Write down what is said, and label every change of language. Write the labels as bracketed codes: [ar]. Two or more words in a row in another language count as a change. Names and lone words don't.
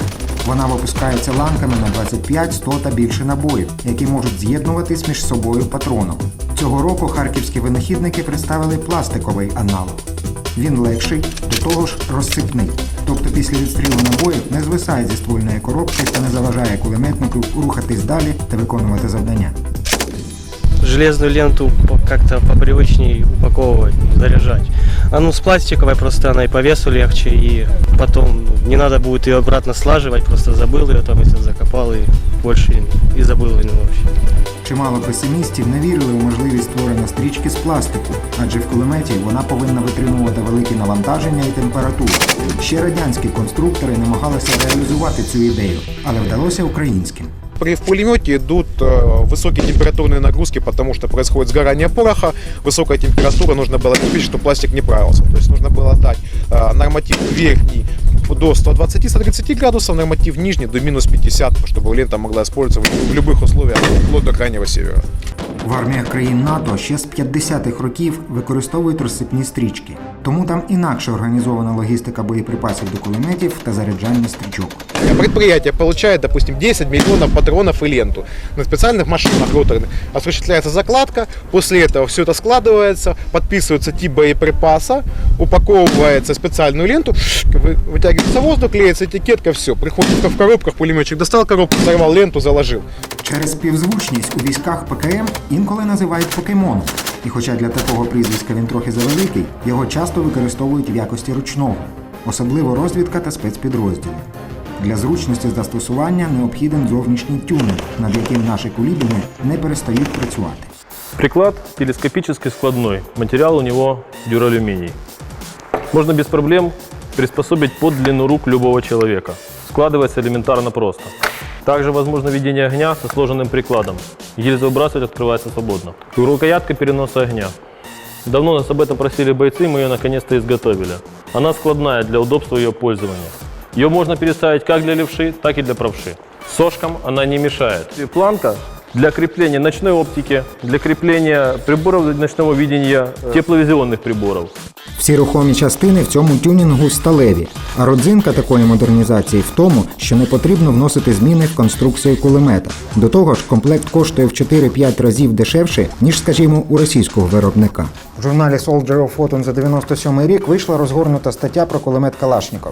[uk] Вона випускається ланками на 25, 100 та більше набоїв, які можуть з'єднуватись між собою патроном. Цього року харківські винахідники представили пластиковий аналог. Він легший, до того ж розсипний. Тобто після відстрілу набоїв не звисає зі ствольної коробки та не заважає кулеметнику рухатись далі та виконувати завдання. [ru] Железную ленту как-то попривычнее упаковывать, заряжать. С пластиковой просто она и по весу легче, и потом не надо будет ее обратно слаживать, просто забыл ее там, если закопал, и больше и забыл ее вообще. [uk] Чимало песимістів не вірили у можливість створення стрічки з пластику, адже в кулеметі вона повинна витримувати великі навантаження і температуру. Ще радянські конструктори намагалися реалізувати цю ідею, але вдалося українським. [ru] В пулемете идут высокие температурные нагрузки, потому что происходит сгорание пороха, высокая температура, нужно было обеспечить, чтобы пластик не правился. То есть нужно было дать норматив верхний до 120-130 градусов, норматив нижний до минус 50, чтобы лента могла использоваться в любых условиях, вплоть до крайнего севера. [uk] В арміях країн НАТО ще з 50-х років використовують розсипні стрічки. Тому там інакше організована логістика боєприпасів до кулеметів та заряджання стрічок. [ru] Предприятие получает, допустим, 10 миллионов патронов и ленту. На специальных машинах роторных осуществляется закладка, после этого все это складывается, подписывается тип боеприпаса, упаковывается в специальную ленту, вытягивается воздух, клеится этикетка, все. Приходит в коробках, пулеметчик достал коробку, взорвал ленту, заложил. [uk] Через співзвучність у військах ПКМ інколи називають покемоном. І хоча для такого прізвиська він трохи завеликий, його часто використовують в якості ручного. Особливо розвідка та спецпідрозділи. Для зручності застосування необхіден зовнішній тюнинг, над яким наші кулібіни не перестають працювати. [ru] Приклад телескопически складной, материал у него дюралюминий. Можно без проблем приспособить под длину рук любого человека. Складывается элементарно просто. Также возможно ведение огня со сложенным прикладом. Гильза выбрасывать открывается свободно. Рукоятка переноса огня. Давно нас об этом просили бойцы, мы ее наконец-то изготовили. Она складная для удобства ее пользования. Ее можно переставить как для левши, так и для правши. Сошкам она не мешает. И планка для крепления ночной оптики, для крепления приборов ночного видения, тепловизионных приборов. [uk] Всі рухомі частини в цьому тюнінгу сталеві, а родзинка такої модернізації в тому, що не потрібно вносити зміни в конструкцію кулемета. До того ж, комплект коштує в 4-5 разів дешевше, ніж, скажімо, у російського виробника. В журналі Soldier of Fortune за 97 рік вийшла розгорнута стаття про кулемет Калашнікова.